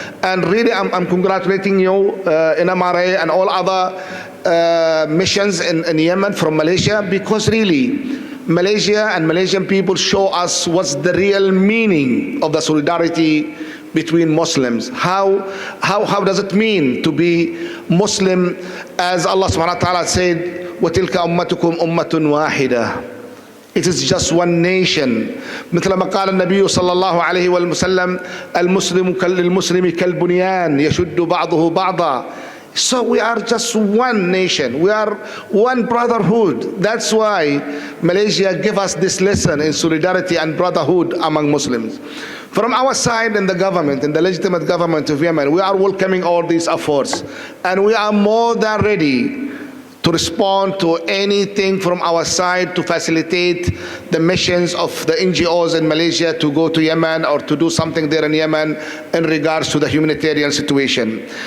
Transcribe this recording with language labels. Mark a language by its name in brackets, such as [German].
[English] And really I'm congratulating you in MRA and all other missions in Yemen from Malaysia, because really Malaysia and Malaysian people show us what's the real meaning of the solidarity between Muslims. How does it mean to be Muslim, as Allah subhanahu wa ta'ala said, [Arabic] وَتِلْكَ أُمَّتُكُمْ أُمَّةٌ وَاحِدَةٌ. [English] It is just one nation. [Arabic] مثل ما قال النبي صلى الله عليه وسلم المسلم للمسلم كالبنيان يشد بعضه بعضا. [English] So we are just one nation. We are one brotherhood. That's why Malaysia gave us this lesson in solidarity and brotherhood among Muslims. From our side in the government, in the legitimate government of Yemen, we are welcoming all these efforts. And we are more than ready to respond to anything from our side to facilitate the missions of the NGOs in Malaysia to go to Yemen or to do something there in Yemen in regards to the humanitarian situation.